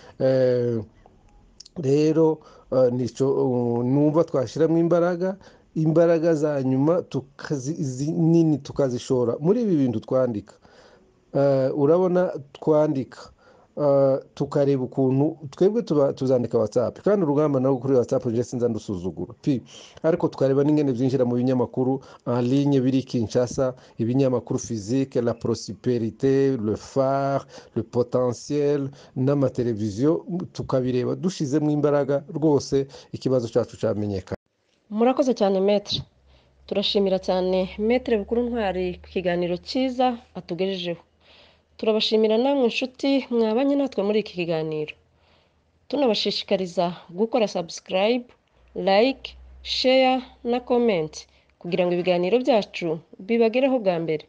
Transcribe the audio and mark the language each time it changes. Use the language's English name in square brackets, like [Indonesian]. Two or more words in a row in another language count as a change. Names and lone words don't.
[Rundi] Rero nico numva twashiramo imbaraga za nyuma nini tukazishora muri ibi bintu twandika. Urabona twandika tukareba ukuntu twebwe tuzandika WhatsApp, kandi urugamba nawo kuri WhatsApp je sinza ndusuzugura ariko tukareba n'ingene byinjira mu binyamakuru [French] en ligne [Rundi] biri Kinshasa, ibinyamakuru physique, [French] la prospérité, le phare, le potentiel [Rundi] n'amateleviziyo, tukabireba dushizemo imbaraga rwose ikibazo cyacu cyamenyekana. Murakoze cyane Maître, turashimira cyane Maître Bukuru Ntwari ku kiganiro cyiza atugejejeho. Turabashimira namwe inshuti mwabanye natwe muri iki kiganiro, tunabashishikariza gukora [English] subscribe, like, share [Rundi] na comment kugira ngo ibiganiro byacu bibagereho bwa mbere.